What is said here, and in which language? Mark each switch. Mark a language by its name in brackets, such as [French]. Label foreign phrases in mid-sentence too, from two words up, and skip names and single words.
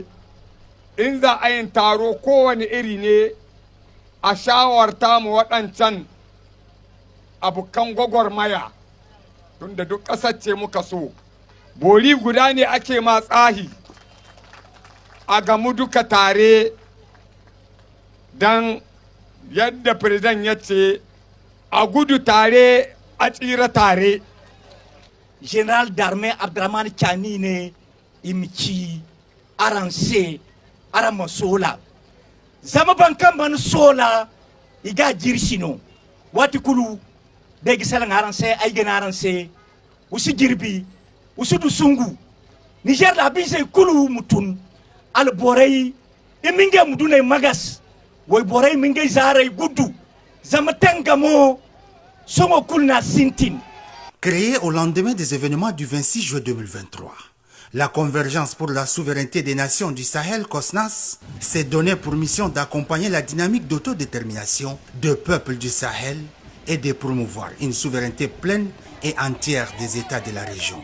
[Hausa] In za a yin taro kowane iri ne a shawarta mu waɗancan abokan gwagwarmaya tunda duk ƙasar ce muka so. Bori guda ne ake ma tsahi a gamu duka tare don yadda firizan ya ce a gudu tare a tsira tare. [French] Général d'armée [Zarma] Abdourahmane Tiani ne imci aranse arama sola zama bankan ban sola iga jirsino wati kulu degi salan aranse ay gena aranse usi girbi usi dusungu Niger la bise kulu mutun al borey iminge mudune magas way borey minge zaray gudu zama tangamo songo kulna sintin. [French] Créé au lendemain des événements du 26 juin 2023, La Convergence pour la souveraineté des nations du Sahel, COSNAS, s'est donné pour mission d'accompagner la dynamique d'autodétermination des peuples du Sahel et de promouvoir une souveraineté pleine et entière des États de la région.